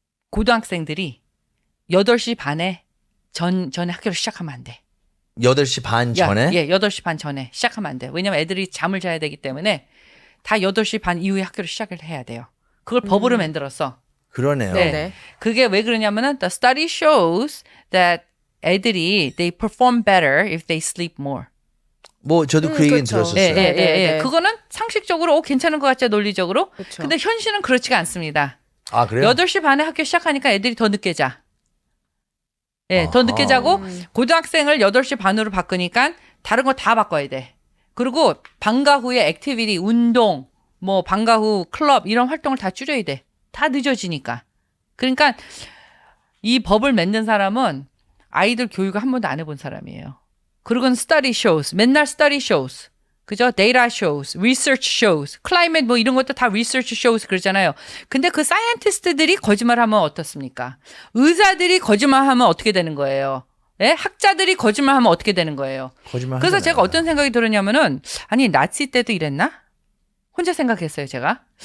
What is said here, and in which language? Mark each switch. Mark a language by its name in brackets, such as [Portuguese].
[Korean] 고등학생들이 8시 반에 전에 학교를 시작하면 안 돼. 8시 반 전에? 예, 8시 반 전에 시작하면 안 돼. 왜냐면 애들이 잠을 자야 되기 때문에 다 8시 반 이후에 학교를 시작을 해야 돼요. 그걸 법으로 만들었어. 그러네요. 네. 네. 그게 왜 그러냐면은 [English] the study shows that [Korean] 애들이 [English] they perform better if they sleep more. [Korean] 뭐 저도 그 얘기는 그렇죠. 들었었어요. 예, 예, 네, 예, 네, 예. 네. 그거는 상식적으로 괜찮은 것 같죠, 논리적으로. 그렇죠. 근데 현실은 그렇지가 않습니다. 아, 그래요? 8시 반에 학교 시작하니까 애들이 더 늦게 자. 예, 더 늦게 아하. 자고 고등학생을 8시 반으로 바꾸니까 다른 거 다 바꿔야 돼. 그리고 방과 후에 액티비티, 운동, 뭐 방과 후 클럽 이런 활동을 다 줄여야 돼. 다 늦어지니까. 그러니까 이 법을 만든 사람은 아이들 교육을 한 번도 안 해본 사람이에요. 그리고는 [English] study shows, [Korean] 맨날 study shows. 그죠? [English] data shows, research shows, climate [Korean] 뭐 이런 것도 다 [English] research shows [Korean] 그러잖아요. 근데 그 사이언티스트들이 거짓말하면 어떻습니까? 의사들이 거짓말하면 어떻게 되는 거예요? 예? 학자들이 거짓말하면 어떻게 되는 거예요? 거짓말 그래서 하잖아요. 제가 어떤 생각이 들었냐면은 아니 나치 때도 이랬나? 혼자 생각했어요, 제가.